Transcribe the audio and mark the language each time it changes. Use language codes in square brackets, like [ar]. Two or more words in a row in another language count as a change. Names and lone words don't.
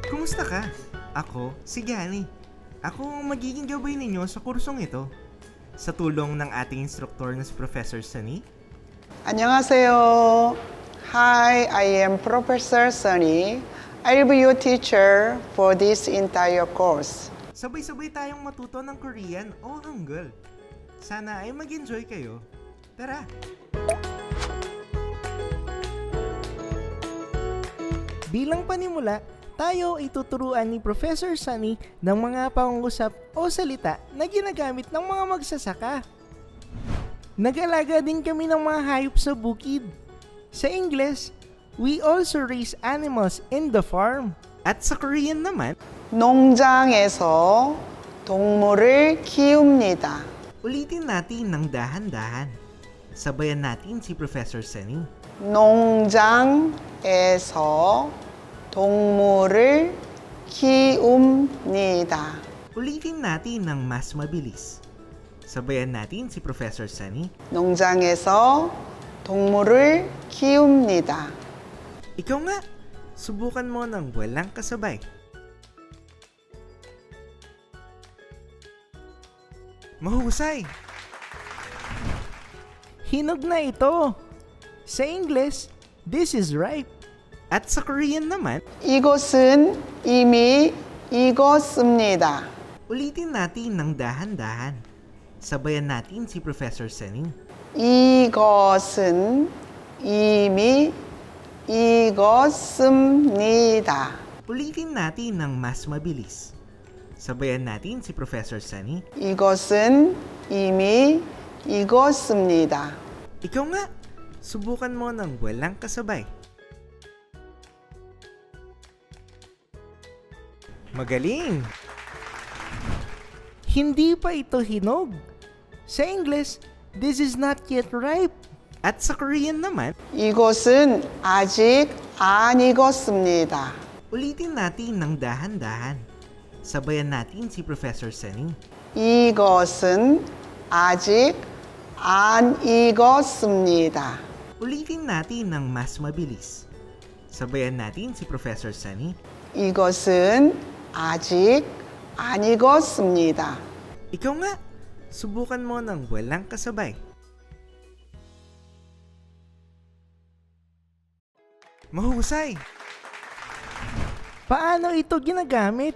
[tl] Kumusta ka? Ako, si Gani. Ako ang magiging gabay ninyo sa kursong ito. Sa tulong ng ating instruktor na si Professor Sunny. [en] 안녕하세요. Hi, I am Professor Sunny. I'll be your teacher for this entire course. [tl] Sabay-sabay tayong matuto ng Korean o Hangul. Sana ay mag-enjoy kayo. Tara! Bilang panimula, tayo ay tuturuan ni Professor Sunny ng mga pangungusap o salita na ginagamit ng mga magsasaka. Nag-alaga din kami ng mga hayop sa bukid. Sa Ingles, [en] we also raise animals in the farm. [tl] At sa Korean naman, [ko] 농장에서 동물을 키웁니다. [tl] ulitin natin ng dahan-dahan. Sabayan natin si Professor Sunny. [ko] 농장에서 동물을 키웁니다. [tl] Ulitin natin ng mas mabilis. Sabayan natin si Professor Sunny. [ko] 농장에서 동물을 키웁니다. [tl] Ikaw nga, subukan mo ng walang kasabay. Mahusay! Hinog na ito. Sa English, [en] this is ripe. [tl] At sa Korean naman, [ko] 이것은 이미 익었습니다. [tl] ulitin natin ng dahan-dahan. Sabayan natin si Professor Sunny. [ko] 이것은 이미 익었습니다. [tl] Ulitin natin ng mas mabilis. Sabayan natin si Professor Sunny. [ko] 이것은 이미 익었습니다. [tl] Ikaw nga, subukan mo ng walang kasabay. Magaling! Hindi pa ito hinog. [en] Sa English, this is not yet ripe. [tl] At sa Korean naman, [ko] 이것은 아직 안 익었습니다. [tl] ulitin natin ng dahan-dahan. Sabayan natin si Professor Sunny. [ko] 이것은 아직 안 익었습니다. [tl] Ulitin natin ng mas mabilis. Sabayan natin si Professor Sunny. [ko] 이것은 아직 안 익었습니다. [tl] Ikaw nga, subukan mo ng walang kasabay. Mahusay! Paano ito ginagamit?